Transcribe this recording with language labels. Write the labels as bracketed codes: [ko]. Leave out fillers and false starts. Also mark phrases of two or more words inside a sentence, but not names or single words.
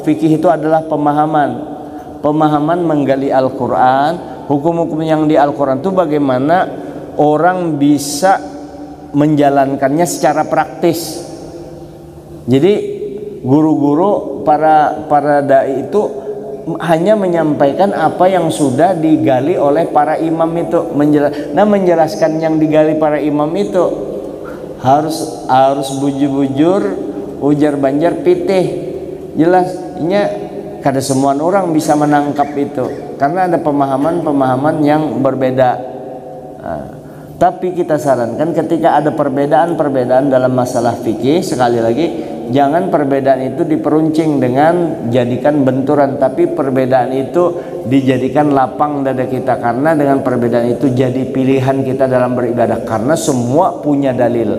[id] Fikih itu adalah pemahaman menggali Al-Quran, hukum-hukum yang di Al-Quran itu bagaimana orang bisa menjalankannya secara praktis. Jadi guru-guru para dai itu hanya menyampaikan apa yang sudah digali oleh para imam itu. [bjn] Menjelaskan yang digali para imam itu harus bujur-bujur, ujar banjar pitih, jelasnya kada semua orang bisa menangkap itu karena ada pemahaman-pemahaman yang berbeda. [id] Tapi kita sarankan ketika ada perbedaan-perbedaan dalam masalah fikih, sekali lagi jangan perbedaan itu diperuncing dengan jadikan benturan, tapi perbedaan itu dijadikan lapang dada kita, karena dengan perbedaan itu jadi pilihan kita dalam beribadah, karena semua punya dalil.